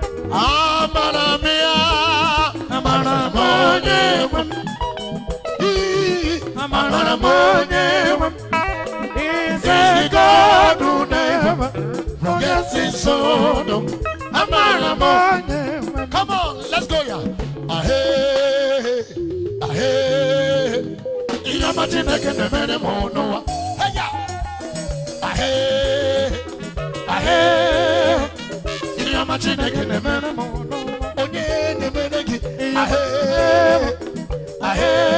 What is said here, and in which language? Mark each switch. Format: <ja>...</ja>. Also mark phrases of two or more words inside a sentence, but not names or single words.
<ig>Amara m ya. Amara m onye nwe m. Amara m onye nwe m.</ig> <en>Is a God who never forgets his own.</en> <ig>Amara mo.</ig> <en>Come on, let's go, yeah. Ahe, ahe.</en> <ig>Iyama Chineke na-emere m n'ụwa. Hey, yeah. Ahe, ahe. Iyama Chineke na-emere m n'ụwa. Onye na-emere gị? Ahe, ahe.</ig>